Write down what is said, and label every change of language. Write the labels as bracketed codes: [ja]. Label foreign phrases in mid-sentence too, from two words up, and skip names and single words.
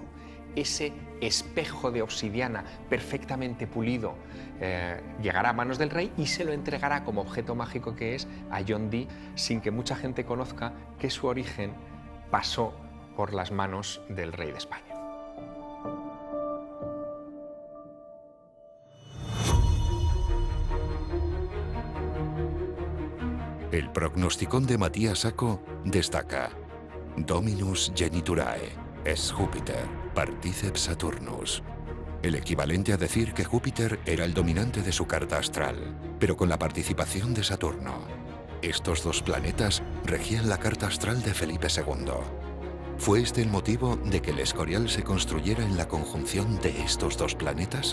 [es] Ese espejo de obsidiana perfectamente pulido llegará a manos del rey y se lo entregará como objeto mágico que es a John Dee, sin que mucha gente conozca que su origen pasó por las manos del rey de España. El prognosticón de Matías Sacco destaca: [la] Dominus geniturae es Júpiter, particeps Saturnus. [es] El equivalente a decir que Júpiter era el dominante de su carta astral, pero con la participación de Saturno. Estos dos planetas regían la carta astral de Felipe II. ¿Fue este el motivo de que el Escorial se construyera en la conjunción de estos dos planetas?